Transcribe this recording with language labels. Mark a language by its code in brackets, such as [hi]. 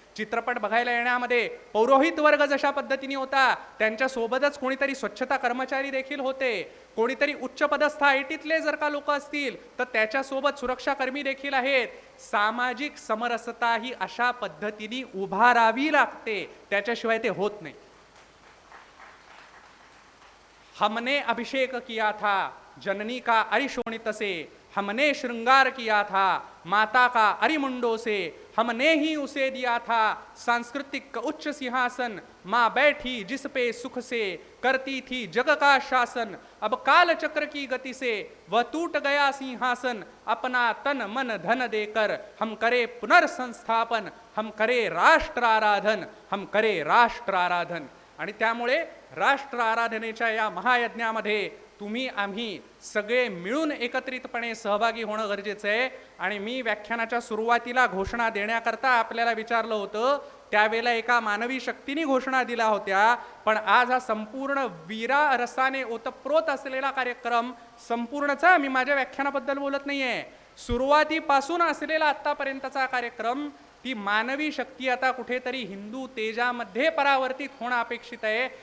[mr] चित्रपट बघायला येण्यामध्ये पौरोहित वर्ग जशा पद्धतीने होता त्यांच्या सोबतच कोणीतरी स्वच्छता कर्मचारी देखील होते, कोणीतरी उच्च पदस्थ आयटीतले जर का लोक असतील तर त्याच्यासोबत सुरक्षाकर्मी देखील आहेत. सामाजिक समरसता ही अशा पद्धतीने उभारावी लागते, त्याच्याशिवाय ते होत नाही. [hi] हमने अभिषेक किया था जननी का अरिशोणित से, हमने श्रृंगार किया था माता का अरिमुंडो से, हमने ही उसे दिया था सांस्कृतिक उच्च सिंहासन, माँ बैठी जिस पे सुख से करती थी जग का शासन. अब काल चक्र की गति से वह टूट गया सिंहासन, अपना तन मन धन देकर हम करे पुनर्संस्थापन, हम करे राष्ट्र आराधन, हम करे राष्ट्र आराधन. [mr] आणि त्यामुळे राष्ट्र आराधनेच्या या महायज्ञामध्ये तुम्ही आम्ही सगळे मिळून एकत्रितपणे सहभागी होणं गरजेचं आहे. आणि मी व्याख्यानाच्या सुरुवातीला घोषणा देण्याकरता आपल्याला विचारलं होतं, त्यावेळेला एका मानवी शक्तीने घोषणा दिल्या होत्या, पण आज हा संपूर्ण वीरा रसाने ओतप्रोत असलेला कार्यक्रम संपूर्णचा, मी माझ्या व्याख्यानाबद्दल बोलत नाहीये, सुरुवातीपासून असलेला आत्तापर्यंतचा कार्यक्रम, ती मानवी शक्ती आता कुठेतरी हिंदू तेजामध्ये परावर्तित होणं अपेक्षित आहे.